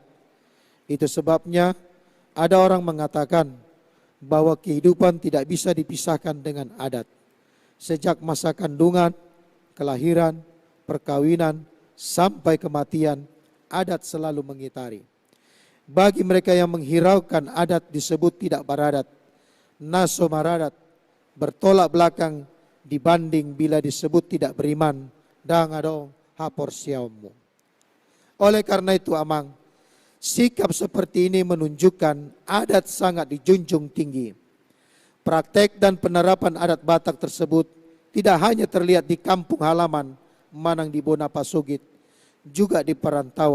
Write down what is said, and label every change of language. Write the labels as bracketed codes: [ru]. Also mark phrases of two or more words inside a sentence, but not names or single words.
[id] Itu sebabnya ada orang mengatakan bahwa kehidupan tidak bisa dipisahkan dengan adat. Sejak masa kandungan, kelahiran, perkawinan, sampai kematian, adat selalu mengitari. Bagi mereka yang menghiraukan adat disebut tidak beradat, [bbc] naso maradat, [id] bertolak belakang dibanding bila disebut tidak beriman, [bbc] dang adong hapor siamu. [id] Oleh karena itu amang, sikap seperti ini menunjukkan adat sangat dijunjung tinggi. Praktek dan penerapan adat Batak tersebut tidak hanya terlihat di kampung halaman Manang di Bonapasugit, juga di perantauan.